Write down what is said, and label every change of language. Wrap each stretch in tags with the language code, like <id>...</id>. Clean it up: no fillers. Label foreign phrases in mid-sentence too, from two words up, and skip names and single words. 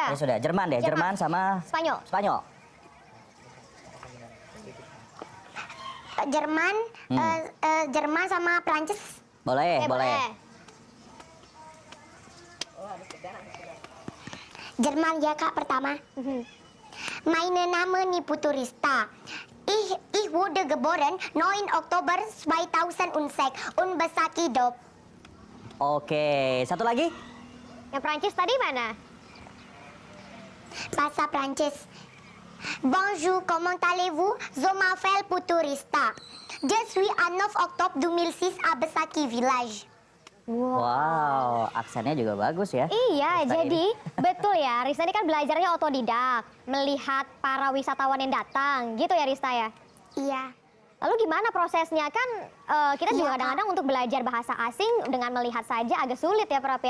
<id>Ya sudah, Jerman deh. Jerman sama Spanyol. Spanyol. Jerman sama Prancis. Boleh, boleh. Jerman ya Kak pertama.</id> <de>Meine Name Putu Rista. Ich wurde geboren 9 Oktober 2006 und besaki dop.</de> <id>Oke, satu lagi? Yang Prancis tadi mana? Bahasa Prancis.</id> <fr>Bonjour, comment allez-vous? Je m'appelle Putu Rista. Je suis à 9 Oktober 2006 à Besaki Village.</fr> <id>Wow, aksennya juga bagus ya. Iya, Rista jadi ini. betul ya, Rista ini kan belajarnya otodidak, melihat para wisatawan yang datang, gitu ya Rista ya? Iya. Lalu gimana prosesnya? Kan kita juga kadang-kadang untuk belajar bahasa asing dengan melihat saja agak sulit ya Prap ya.</id>